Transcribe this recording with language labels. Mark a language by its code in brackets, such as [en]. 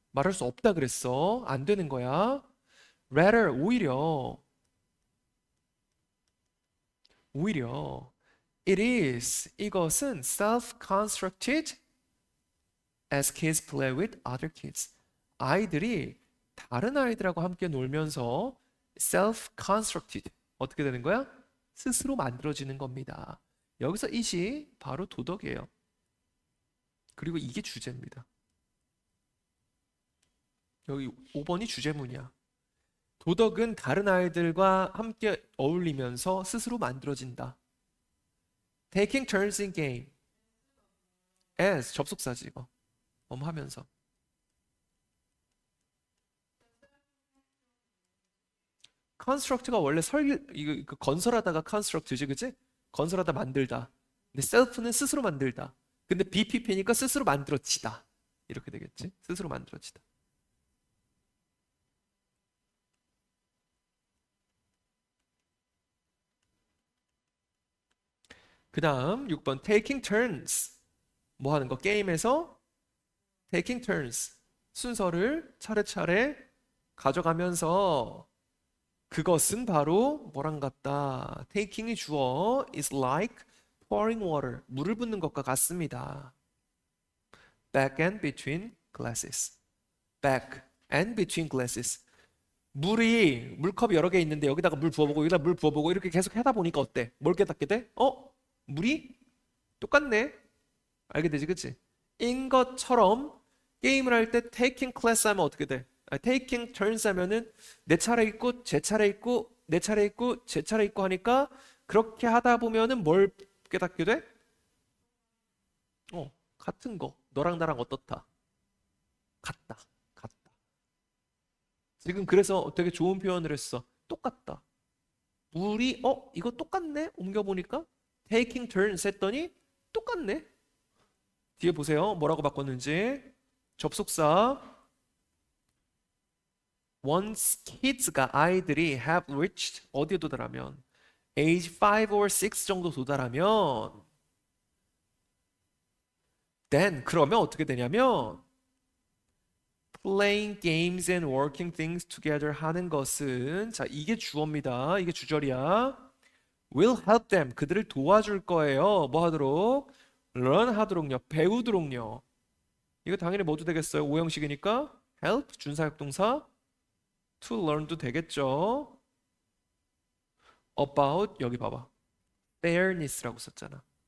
[ko] 말할 수 없다 그랬어. 안 되는 거야. [en] Rather 오히려 it is 이것은 self-constructed as kids play with other kids. [ko] 아이들이 다른 아이들하고 함께 놀면서 self-constructed 어떻게 되는 거야? 스스로 만들어지는 겁니다. 여기서 it이 바로 도덕이에요. 그리고 이게 주제입니다. 여기 5번이 주제문이야. 도덕은 다른 아이들과 함께 어울리면서 스스로 만들어진다. [en] Taking turns in game. as 접속사지 이거. 하면서. [ko] construct가 원래 이거 건설하다가 construct지, 그치? 건설하다 만들다. 근데 self는 스스로 만들다. 근데 BPP니까 스스로 만들어지다. 이렇게 되겠지? 스스로 만들어지다. 그 다음 6번 taking turns. 뭐 하는 거? 게임에서 taking turns. 순서를 차례차례 가져가면서 그것은 바로 뭐랑 같다. [en] taking 이 주어 is like pouring water. [ko] 물을 붓는 것과 같습니다. [en] back and between glasses. back and between glasses. [ko] 물컵이 여러 개 있는데 여기다가 물 부어보고 여기다 물 부어보고 이렇게 계속 하다 보니까 어때? 뭘 깨닫게 돼? 물이 똑같네. 알게 되지, 그치? 인 것처럼 게임을 할 때 taking class 하면 어떻게 돼? taking turns 하면은 내 차례 있고 제 차례 있고 내 차례 있고 제 차례 있고 하니까 그렇게 하다 보면은 뭘 깨닫게 돼? 같은 거. 너랑 나랑 어떻다? 같다. 지금 그래서 되게 좋은 표현을 했어. 똑같다. 물이 이거 똑같네? 옮겨보니까 taking turns 했더니 똑같네. 뒤에 보세요. 뭐라고 바꿨는지. 접속사 once kids 가 아이들이 have reached 어디에 도달하면 age 5 or 6 정도 도달하면 then 그러면 어떻게 되냐면 [en] playing games and working things together 하는 것은 자, 이게 주어입니다. [ko] 이게 주절이야. [en] will help them 그들을 도와줄 거예요. [ko] 뭐 하도록? learn 하도록요. 배우도록요. 이거 당연히 뭐도 되겠어요? 오형식이니까 help 준사역동사 to learn도 되겠죠. about 여기 봐봐. fairness라고 썼잖아.